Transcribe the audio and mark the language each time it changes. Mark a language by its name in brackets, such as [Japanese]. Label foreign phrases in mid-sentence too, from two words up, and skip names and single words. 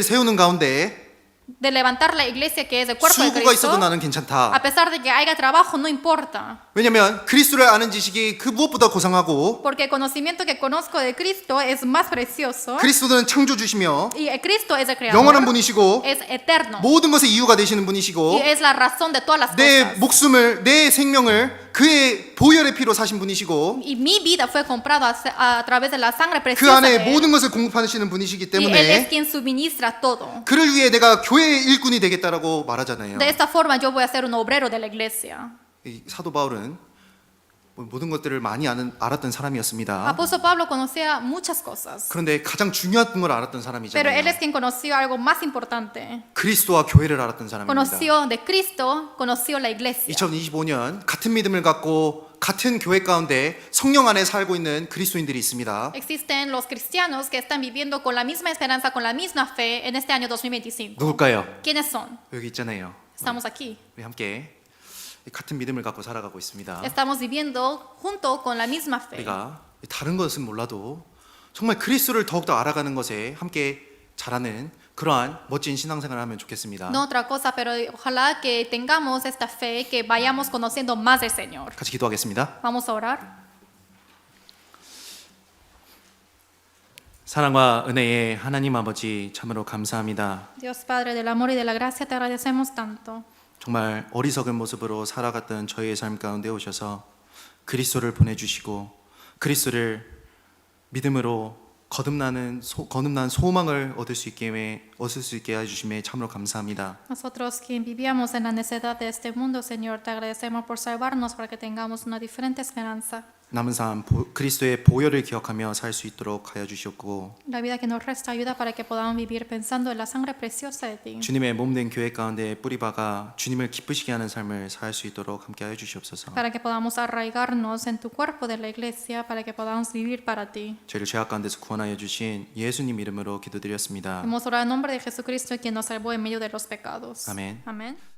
[Korean] 이제 그리스도의 교회를 세우는 가운데 [Spanish] de levantar la iglesia que es el cuerpo de [Korean] 수고가 [Spanish] Cristo, [Korean] 있어도 나는 [Spanish] a [Korean] 괜찮다. [Spanish] pesar de que haya trabajo, no importa. [Korean] 왜냐면 그리스도를 아는 지식이 그 무엇보다 고상하고 [Spanish] Porque el conocimiento que conozco de Cristo es más precioso. [Korean] 그리스도는 창조주시며 [Spanish] Y Cristo es el [Korean] 영원한 [Spanish] creador, [Korean] 분이시고 [Spanish] es eterno. [Korean] 모든 것의 이유가 되시는 분이시고 [Spanish] Y es la razón de todas las [Korean] 내 [Spanish] cosas. [Korean] 목숨을 내 생명을 그의 보혈의 피로 사신 분이시고 [Spanish] Y mi vida fue comprada a través de la sangre [Korean] 그 [Spanish] preciosa de [Korean] 안에 [Spanish] Él. [Korean] 모든 것을 공급하시는 분이시기 [Spanish] Y Él es [Korean] 때문에 [Spanish] quien suministra todo. [Korean] 그를 위해 내가 교회의 일꾼이 되겠다라고 말하잖아요. [Spanish] De esta forma yo voy a ser un obrero de la iglesia. [Korean] 이 사도 바울은 모든 것들을 많이 알았던 사람이었습니다. [Spanish] Apóstol Pablo conocía muchas cosas, [Korean] 그런데 가장 중요한 걸 알았던 [Spanish] pero él [Korean] 사람이잖아요. [Spanish] es quien conoció algo más importante. [Korean] 그리스도와 교회를 알았던 사람입니다. [Spanish] Conoció de Cristo, conoció la iglesia. [Korean] 2025년 같은 믿음을 갖고 같은 교회 가운데 성령 안에 살고 있는 그리스도인들이 있습니다. [Spanish] Existen los cristianos que están viviendo con la misma esperanza, con la misma fe en este año 2025. [Korean] 누굴까요? [Spanish] ¿Quiénes son? [Korean] 여기 있잖아요. [Spanish] Estamos aquí. [Korean] 우리 함께 같은 믿음을 갖고 살아가고 있습니다. [Spanish] Estamos viviendo junto con la misma fe. [Korean] 우리가 다른 것은 몰라도 정말 그리스도를 더욱더 알아가는 것에 함께 잘하는 그러한 멋진 신앙생활을 하면 좋겠습니다. [Spanish] No otra cosa, pero ojalá que tengamos esta fe, que vayamos conociendo más del Señor. [Korean] 같이 기도하겠습니다. [Spanish] Vamos a orar. [Korean] 사랑과 은혜의 하나님 아버지 참으로 감사합니다. [Spanish] Dios Padre del amor y de la gracia, te agradecemos tanto. [Korean] 정말 어리석은 모습으로 살아갔던 저희의 삶 가운데 오셔서 그리스도를 보내주시고 그리스도를 믿음으로 거듭난 소망을 얻을 수 있게 해주심에 참으로 감사합니다. [Spanish] Nosotros quien vivíamos en la necedad de este mundo, Señor, te agradecemos por salvarnos para que tengamos una diferente esperanza. [Korean] 남은 삶 그리스도의 보혈을 기억하며 살 수 있도록 하여 주셨고 [Spanish] La vida que nos resta ayuda para que podamos vivir pensando en la sangre preciosa de ti. [Korean] 주님의 몸된 교회 가운데 뿌리박아 주님을 기쁘시게 하는 삶을 살 수 있도록 함께 하여 주시옵소서. [Spanish] Para que podamos arraigarnos en tu cuerpo de la iglesia, para que podamos vivir para ti. [Korean] 저희를 죄악 가운데서 구원하여 주신 예수님 이름으로 기도드렸습니다. [Spanish] Hemos orado en nombre de Jesucristo, quien nos salvó en medio de los pecados. [Korean] 아멘. [Spanish] Amén.